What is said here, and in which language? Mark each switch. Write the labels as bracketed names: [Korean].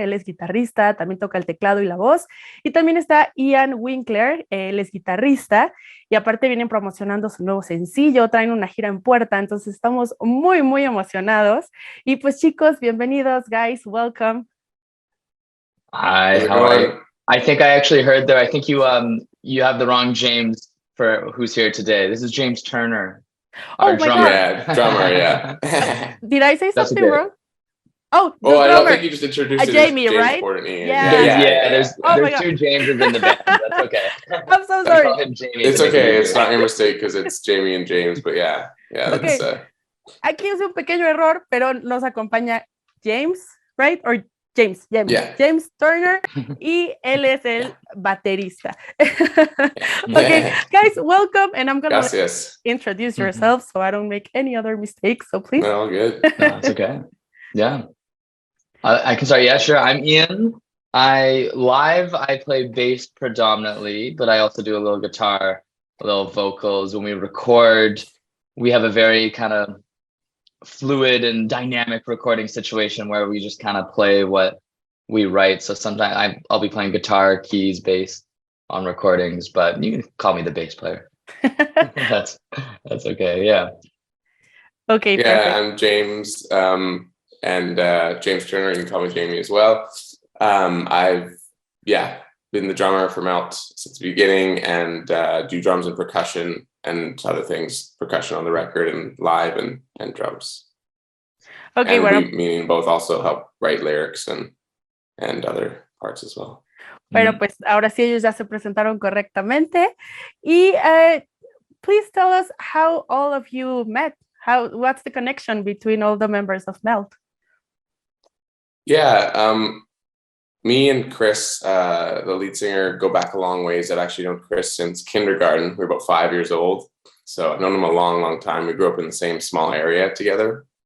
[Spanish] Él es guitarrista, también toca el teclado y la voz. Y también está Ian Winkler, él es guitarrista. Y aparte vienen promocionando su nuevo sencillo, traen una gira en puerta, entonces estamos muy, muy emocionados. Y pues chicos, bienvenidos, [English] guys, welcome. Hi, how are you? I think I actually heard there. I think you have the wrong James for who's here today. This is James Turner. Oh my God. Yeah, drummer, yeah. Did I say something wrong? Oh, I don't think you just introduced Jamie, James right? Porter. Yeah. There's God. two Jameses in the band. That's okay. I'm so sorry. It's okay. It's not your mistake because it's Jamie and James. But yeah. Okay. [Spanish] Aquí es un pequeño error, pero nos acompaña James, [English] right? Or James. Yeah. [Spanish] James Turner, y él es el baterista. [English] Okay, guys, welcome, and I'm gonna introduce yourselves so I don't make any other mistakes. So please. No, good. No, it's okay. Yeah. I can start. Yeah, sure. I'm Ian. I play bass predominantly, but I also do a little guitar, a little vocals. When we record, we have a very kind of fluid and dynamic recording situation where we just kind of play what we write. So sometimes I'll be playing guitar, keys, bass on recordings, but you can call me the bass player. That's okay. Yeah. Okay. Yeah, perfect. I'm James. And James Turner, you can call me Jamie as well. I've been the drummer for Meltt since the beginning, and do drums and percussion and other things, percussion on the record and live and drums. Okay, and meaning both also help write lyrics and other parts as well. [Spanish] Bueno, pues ahora sí ellos ya se presentaron correctamente. [English] Y please tell us how all of you met. What's the connection between all the members of Meltt? Yeah, me and Chris, the lead singer, go back a long ways. I've actually known Chris since kindergarten. We were about 5 years old. So I've known him a long, long time. We grew up in the same small area together.